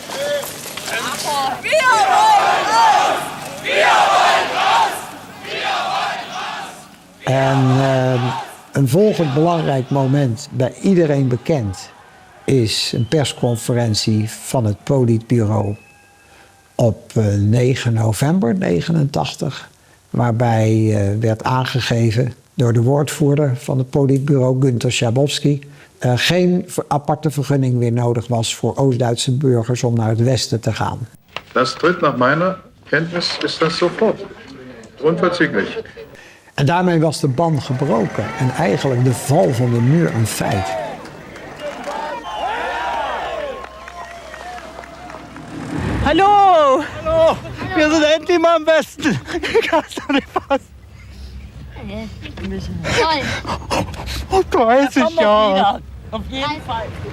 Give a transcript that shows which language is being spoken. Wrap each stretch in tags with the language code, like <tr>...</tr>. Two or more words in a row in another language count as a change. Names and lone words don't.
<nl>En een volgend belangrijk moment, bij iedereen bekend, is een persconferentie van het Politbureau op 9 november 1989. Waarbij werd aangegeven door de woordvoerder van het Politbureau, Günter Schabowski, geen aparte vergunning meer nodig was voor Oost-Duitse burgers om naar het westen te gaan.</nl> <de>Dat tritt nach meiner Kenntnis</de> <nl>is dat</nl> <de>sofort. Unverzüglich.</de> <nl>En daarmee was de ban gebroken en eigenlijk de val van de muur een feit.</nl> <de>Hallo! Hallo! Wir sind endlich mal am Westen! Ich kann es doch nicht fassen. Oh, 30 Jahre! Auf jeden Fall!</de>